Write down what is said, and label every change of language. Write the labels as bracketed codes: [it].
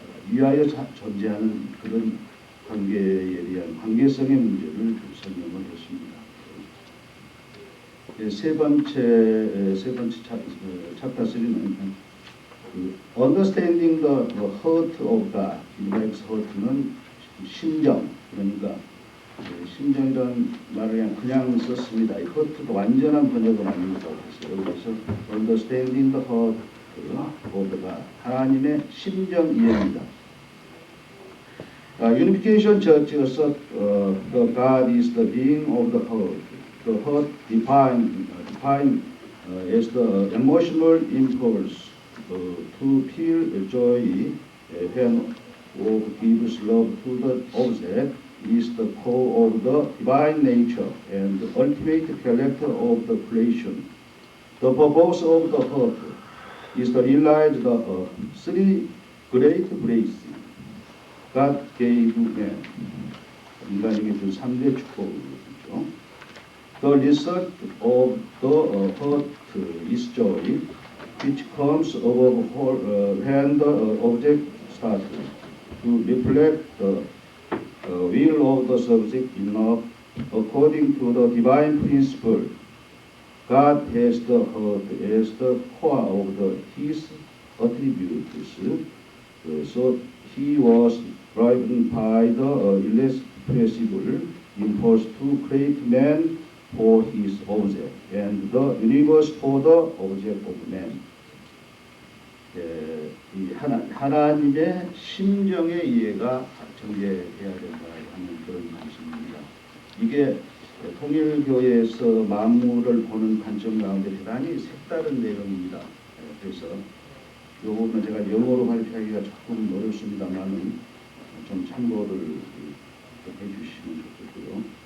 [ko] 위하여 존재하는 그런 관계에 대한 관계성의 문제를 설명을 했습니다. 세 번째 챕터 3는 [en] Understanding the heart of God. [ko] God's heart는 심정, 그러니까 심정이라는 말을 그냥 썼습니다. 이 heart가 완전한 번역은 아니라고 했어요. [en] 그래서 Understanding the heart of God. [ko] 하나님의 심정 이해입니다. [en] Unification Church에서 God is the being of the heart. The heart defined as the emotional impulse to feel joy when one gives love to the object is the core of the divine nature and the ultimate character of the creation. The purpose of the heart is to realize the three great blessings God gave man. [ko] 인간에게 준 3대 축복이죠. [en] The result of the heart is joy, which comes above when the object starts to reflect the will of the subject enough according to the divine principle. God has the heart as the core of his attributes, so he was driven by the irrepressible impulse to create man for his object and the universe for the object of man. [ko] 이 하나님의 심정의 이해가 전개해야 된다 하는 그런 말씀입니다. 이게 통일교회에서 만물을 보는 관점 가운데 대단히 색다른 내용입니다. 그래서 이 부분은 제가 영어로 발표하기가 조금 어렵습니다만은 좀 참고를 해주시면 좋겠고요.